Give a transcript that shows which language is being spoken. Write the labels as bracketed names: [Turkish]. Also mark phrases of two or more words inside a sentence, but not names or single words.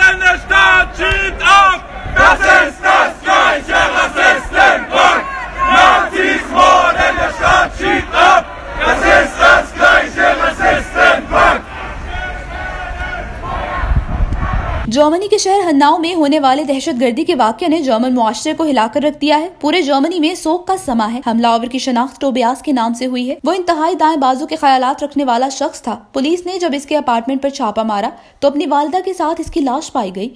[German] der Staat schiebt ab! Das ist das gleiche Rassistenpack! Nazis morden, der Staat schiebt ab! Das ist das gleiche Rassistenpack! [Urdu] جرمنی کے شہر ہناؤ میں ہونے والے دہشت گردی کے واقعے نے جرمن معاشرے کو ہلا کر رکھ دیا ہے. پورے جرمنی میں سوگ کا سماں ہے۔ حملہ آور کی شناخت ٹوبیاس کے نام سے ہوئی ہے. وہ انتہائی دائیں بازو کے خیالات رکھنے والا شخص تھا۔ پولیس نے جب اس کے اپارٹمنٹ پر چھاپہ مارا تو اپنی والدہ کے ساتھ اس کی لاش پائی گئی.